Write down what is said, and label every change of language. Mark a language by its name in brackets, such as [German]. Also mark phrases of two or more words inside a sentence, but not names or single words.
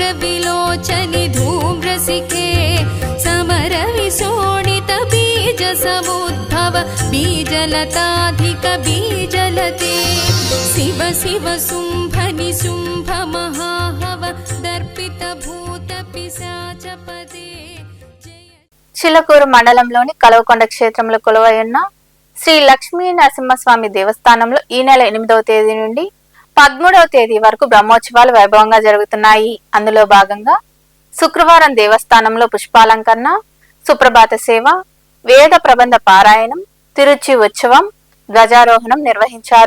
[Sanskrit] विलोचनि धूम्रसिखे समर विशोणित बीज समुद्भव बीजलताधिक बीजलते शिव शिव शुंभनि शुंभ महाहव दर्पित भूत पिशाच पदे [Telugu] చిలకూరు మండలంలోని కలవకొండ క్షేత్రంలో కొలువై ఉన్న శ్రీ లక్ష్మీ నరసింహస్వామి దేవస్థానంలో ఈ నెల 8వ తేదీ నుండి 13వ తేదీ వరకు బ్రహ్మోత్సవాలు వైభవంగా జరుగుతున్నాయి. అందులో భాగంగా శుక్రవారం దేవస్థానంలో పుష్పాలంకరణ, సుప్రభాత సేవ, వేద ప్రబంధ పారాయణం, తిరుచి ఉత్సవం, ధ్వజారోహణం నిర్వహించారు.